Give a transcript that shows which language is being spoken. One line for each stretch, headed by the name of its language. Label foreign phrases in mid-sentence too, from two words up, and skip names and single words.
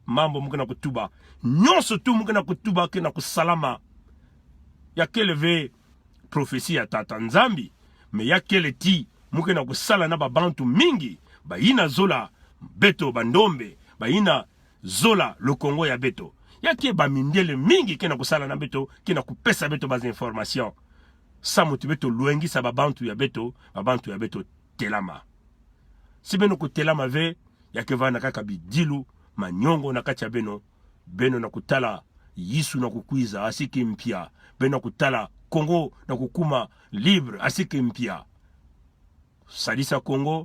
Kituba (Democratic Republic of Congo): mambo mukina kutuba nyonso tu mukina kutuba kina kusalama ya kele ve profesi ya tata Nzambi, me ya kele ti mukina kusala na bantu mingi baina zola beto bandombe baina zola Congo ya beto ya kie bamindele mingi kina kusala na beto kina kupesa beto baz information sa mutu beto luengi sa babantu ya beto telama. Si beno kutelama ve ya kevana kaka bidilu manyongo na kacha beno na kutala yisu na kukwiza asiki mpia beno kutala Congo na kukuma libre asiki mpia sadisa Congo